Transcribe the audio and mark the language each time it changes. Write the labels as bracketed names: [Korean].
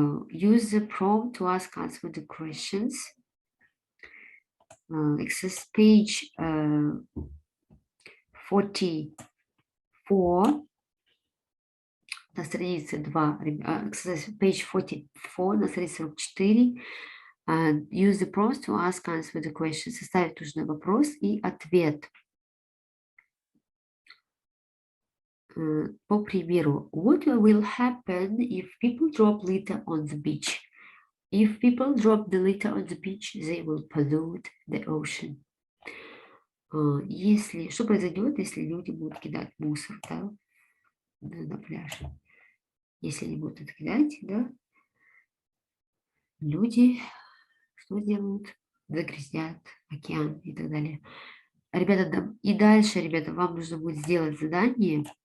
[English] Use the prompt to ask answer the questions. Exercise page 44 [Russian] на странице 2. [English] Exercise page 44 [Russian] на странице 44. [English] Use the prompt to ask answer the questions. [Russian] Составить нужный вопрос и ответ. По примеру, [English] what will happen if people drop litter on the beach? If people drop the litter on the beach, they will pollute the ocean. [Russian] Что произойдет, если люди будут кидать мусор, да, на пляже? Если они будут это кидать, да, люди что делают? Загрязнят океан и так далее. Ребята, и дальше, ребята, вам нужно будет сделать задание.